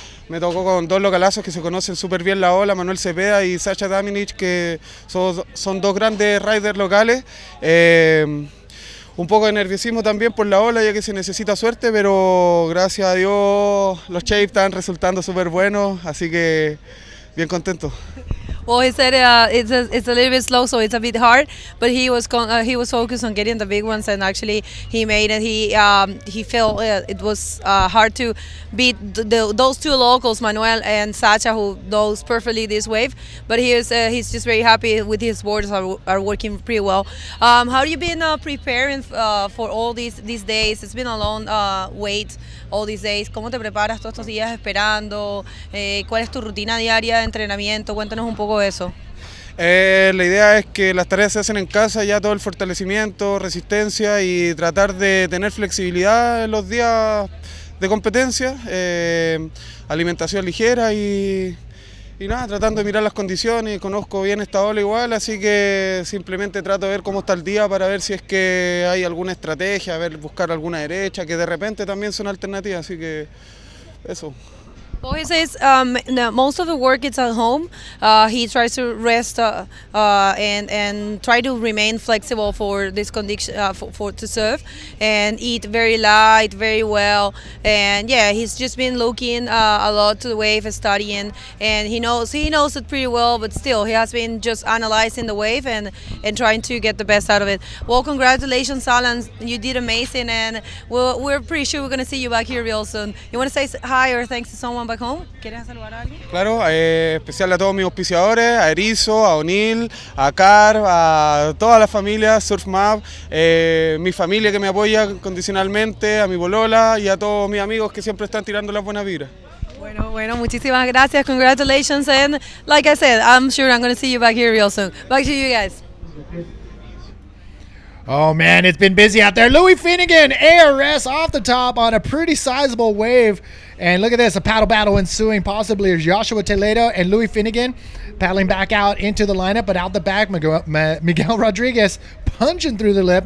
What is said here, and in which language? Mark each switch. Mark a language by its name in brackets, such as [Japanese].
[Spanish] Me tocó con 2 localazos que se conocen súper bien la ola, Manuel Cepeda y Sacha Daminic, que son 2 grandes riders locales. Un poco de nerviosismo también por la ola, ya que se necesita suerte, pero gracias a Dios los shapes están resultando súper buenos, así que bien contento. [English] Well, he said it's a little bit slow, so it's a bit hard. But he was focused on getting the big ones, and actually he made it. He felt it was hard to beat those 2 locals, Manuel and Sacha, who knows perfectly this wave. But he's just very happy with his boards are working pretty well. How have you been preparing for all these days? It's been a long wait all these days. [Spanish] ¿Cómo te preparas todos estos días esperando? ¿Cuál es tu rutina diaria de entrenamiento? Cuéntanos un poco de eso. La idea es que las tareas se hacen en casa, ya todo el fortalecimiento, resistencia y tratar de tener flexibilidad en los días de competencia, alimentación ligera y nada, tratando de mirar las condiciones. Conozco bien esta ola igual, así que simplemente trato de ver cómo está el día para ver si es que hay alguna estrategia, buscar alguna derecha, que de repente también son alternativas, así que eso. [English] Well, he says most of the work is at home. He tries to rest and try to remain flexible for this condition for to surf, and eat very light, very well. And yeah, he's just been looking a lot to the wave, studying, and he knows it pretty well. But still, he has been just analyzing the wave and trying to get the best out of it. Well, congratulations, Alan. You did amazing, and we're pretty sure we're gonna see you back here real soon. You want to say hi or thanks to someone back home? [Spanish] ¿Quieres saludar a alguien? Claro, especial a todos mis auspiciadores, a Erizo, a O'Neill, a Car, a toda la familia, SurfMap, mi familia que me apoya condicionalmente, a mi bolola y a todos mis amigos que siempre están tirando las buenas vibras. Bueno, muchísimas gracias. [English] Congratulations, and like I said, I'm sure I'm going to see you back here real soon. Back to you guys. Oh man, it's been busy out there. Louis Finnegan, ARS off the top on a pretty sizable wave. And look at this, a paddle battle ensuing possibly as Joshua Toledo and Louis Finnegan paddling back out into the lineup, but out the back, Miguel Rodriguez punching through the lip.